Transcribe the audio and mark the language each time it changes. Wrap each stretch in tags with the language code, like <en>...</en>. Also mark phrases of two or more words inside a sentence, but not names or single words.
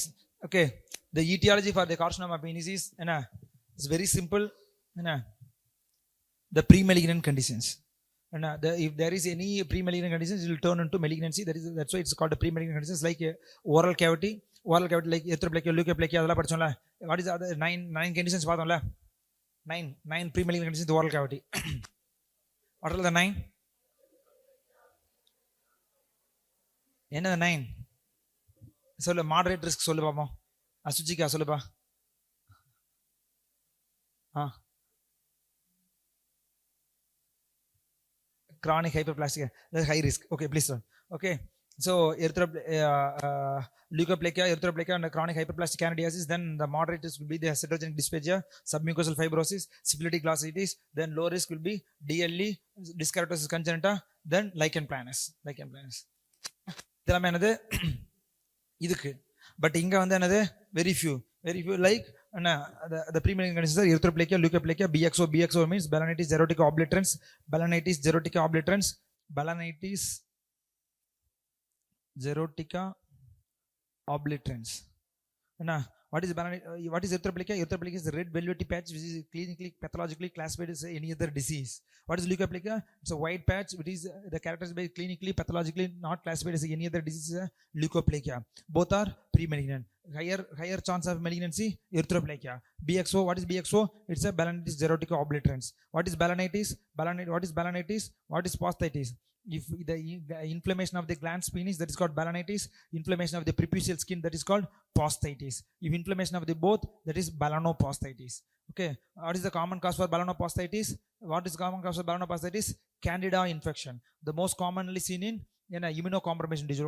<en>Okay, the etiology for the carcinoma penis is it's very simple. The pre-malignant conditions. And if there is any pre-malignant conditions, it will turn into malignancy. That's why it's called a pre-malignant conditions, like oral cavity like erythroplakia, leukoplakia,</en> <ta>அதால பாத்தோம்ல.</ta> <en>What is the other nine conditions paathomla? Nine pre-malignant conditions in the oral cavity. What are the nine?</en> <ta>என்ன 9? சொல்லு,</ta> <en>moderate risk</en> <ta>சொல்லு பாப்போம். அசுச்சிக்கா சொல்லுப்பா.</ta> <en>Chronic hyperplasia, that's high risk. Okay, please run. Okay, so leukoplakia, erythroplakia, and chronic hyperplastic candidiasis. Then the moderate risk will be the cytogenic dysphagia, submucosal fibrosis, syphilitic glossitis. Then low risk will be DLE, dyskeratosis congenita. Then lichen planus.</en> <ta>இதெல்லாம் என்னது இதுக்கு.</ta> <en>பட்</en> <ta>இங்க வந்து என்னது</ta> <en>very few like the pre-malignant conditions are erythroplakia, leukoplakia, BXO means balanitis xerotica obliterans, balanitis xerotica obliterans. What is erythroplakia? Erythroplakia is a red velvety patch which is clinically pathologically classified as any other disease. What is leukoplakia? It's a white patch which is the characterized by clinically pathologically not classified as any other disease. Leukoplakia. Both are pre-malignant. Higher chance of malignancy, erythroplakia. BXO, what is BXO? It's a balanitis xerotica obliterans. What is balanitis? What is posthitis? If the inflammation of the glans penis, that is called balanitis. Inflammation of the prepucial skin, that is called posthitis. If inflammation of the both, that is balanoposthitis. Okay, what is the common cause for balanoposthitis? Candida infection, the most commonly seen in immunocompromised disorder.</en>